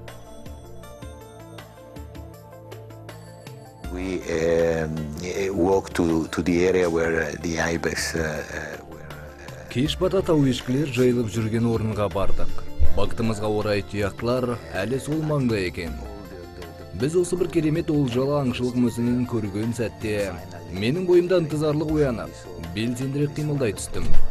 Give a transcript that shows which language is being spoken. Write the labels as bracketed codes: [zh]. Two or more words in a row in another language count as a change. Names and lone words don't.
[en] We walked to the area where the ibex [kk] Кеш бата тау ешкілер жайылып жүрген орынға бардық. Бақытымызға орай тұяқтылар әлі сол маңда екен. Біз осы бір керемет олжалы аңшылық мүсінін көрген сәтте, менің бойымда ынтызарлық оянып, белсендірек қимылдай түстім.